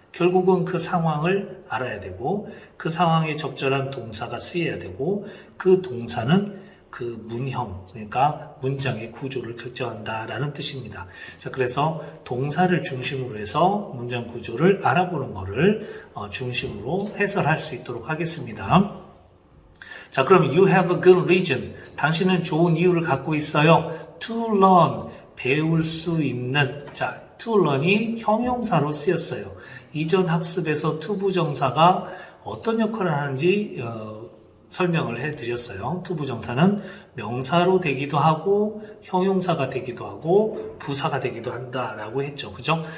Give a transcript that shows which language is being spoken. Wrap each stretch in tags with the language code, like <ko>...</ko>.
<ko>결국은 그 상황을 알아야 되고 그 상황에 적절한 동사가 쓰여야 되고 그 동사는 그 문형, 그러니까 문장의 구조를 결정한다라는 뜻입니다. 자, 그래서 동사를 중심으로 해서 문장 구조를 알아보는 것을 중심으로 해설할 수 있도록 하겠습니다.</ko> <en>자, 그럼 you have a good reason.</en> <ko>당신은 좋은 이유를 갖고 있어요.</ko> <en>to learn.</en> <ko>배울 수 있는. 자, to learn이 형용사로 쓰였어요. 이전 학습에서 to 부정사가 어떤 역할을 하는지 설명을 해드렸어요. to 부정사는 명사로 되기도 하고 형용사가 되기도 하고 부사가 되기도 한다라고 했죠. 그죠?</ko>